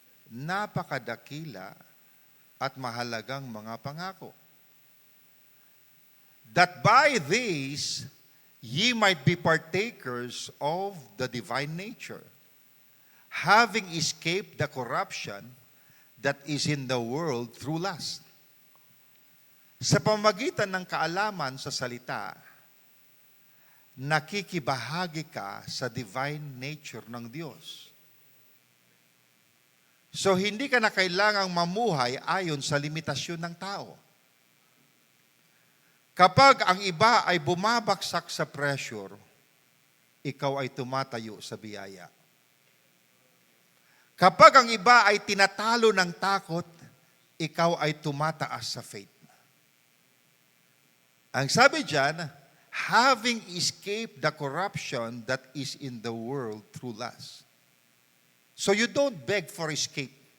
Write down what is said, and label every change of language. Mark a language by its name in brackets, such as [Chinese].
[Filipino] Napakadakila at mahalagang mga pangako. [English] That by these ye might be partakers of the divine nature, having escaped the corruption that is in the world through lust. [Filipino] Sa pamamagitan ng kaalaman sa salita, nakikibahagi ka sa divine nature ng Diyos. So hindi ka na kailangang mamuhay ayon sa limitasyon ng tao. Kapag ang iba ay bumabagsak sa pressure, ikaw ay tumatayo sa biyaya. Kapag ang iba ay tinatalo ng takot, ikaw ay tumataas sa faith. Ang sabi diyan, [English] having escaped the corruption that is in the world through lust. So you don't beg for escape.